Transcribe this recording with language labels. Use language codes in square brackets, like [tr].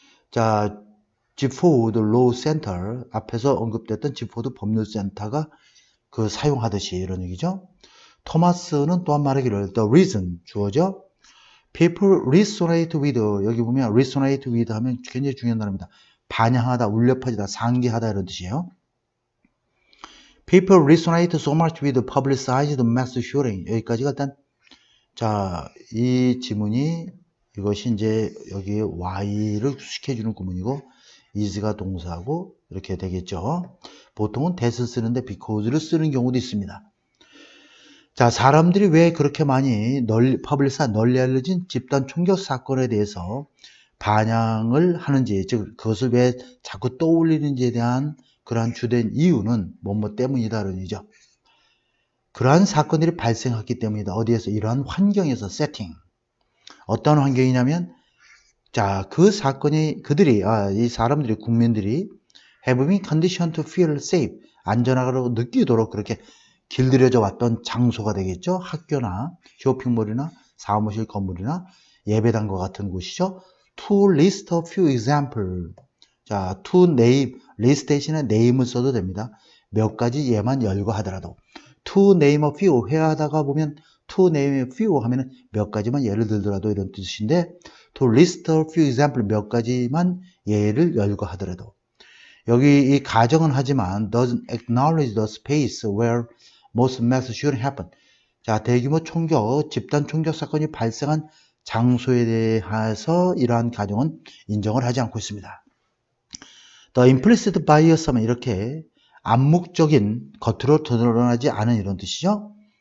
[ko] 자, 지포드 로우 센터 앞에서 언급됐던 지포드 법률센터가 사용하듯이 이런 얘기죠. 토마스는 또한 말하기를 [en] the reason [ko] 주어죠. [en] people resonate with [ko] 여기 보면 resonate with 하면 굉장히 중요한 단어입니다. 반향하다, 울려 퍼지다, 상기하다 이런 뜻이에요. [en] People resonate so much with publicized mass shooting. [ko] 여기까지가 일단 자, 이 지문이 이것이 이제 여기 Y를 수식해주는 구문이고 is가 동사고 이렇게 되겠죠. 보통은 that을 쓰는데 because를 쓰는 경우도 있습니다. 자, 사람들이 왜 그렇게 많이 널리 알려진 집단 총격 사건에 대해서 반향을 하는지, 즉 그것을 왜 자꾸 떠올리는지에 대한 그러한 주된 이유는 뭐뭐 때문이다라는 얘기죠. 그러한 사건들이 발생했기 때문이다. 어디에서? 이러한 환경에서 세팅. 어떤 환경이냐면 자, 그 사건이 이 사람들이 국민들이 [en] have been conditioned to feel safe. [ko] 안전하다고 느끼도록 그렇게 길들여져 왔던 장소가 되겠죠. 학교나 쇼핑몰이나 사무실 건물이나 예배당과 같은 곳이죠. [en] To list a few example. 자, to name, list [ko] 대신에 name을 써도 됩니다. 몇 가지 예만 열거하더라도 [en] to name a few [ko] 회화하다가 보면 to name a few 하면은 몇 가지만 예를 들더라도 이런 뜻인데 [en] to list a few example [ko] 몇 가지만 예를 열거하더라도 여기 이 가정은 하지만 [en] doesn't acknowledge the space where most mass shooting happen. [ko] 자, 대규모 총격, 집단 총격 사건이 발생한 장소에 대해서 이러한 가정은 인정을 하지 않고 있습니다. [en] The implicit bias [ko] 하면 이렇게 암묵적인 겉으로 드러나지 않은 이런 뜻이죠.